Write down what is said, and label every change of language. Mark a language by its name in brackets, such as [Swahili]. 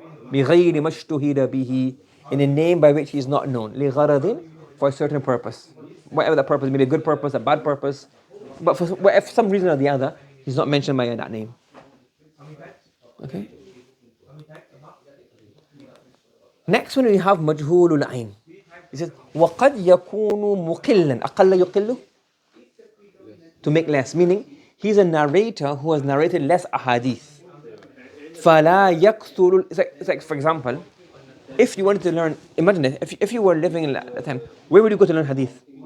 [Arabic] بِغَيْرِ مَشْتُهِرَ بِهِ, [English] in a name by which he is not known. لِغَرَضٍ, for a certain purpose. Whatever that purpose, maybe a good purpose, a bad purpose. But for some reason or the other, he's not mentioned by that name. Okay. Next one we have majhulul ayn. He says, [Arabic] وَقَدْ يَكُونُ مُقِلًّا. أَقَلَّ يُقِلُّ, [English] to make less. Meaning, he's a narrator who has narrated less ahadith. [Arabic] فَلَا يَكْثُرُ. [English] It's like, for example, if you wanted to learn, imagine it, if you were living in that time, where would you go to learn hadith?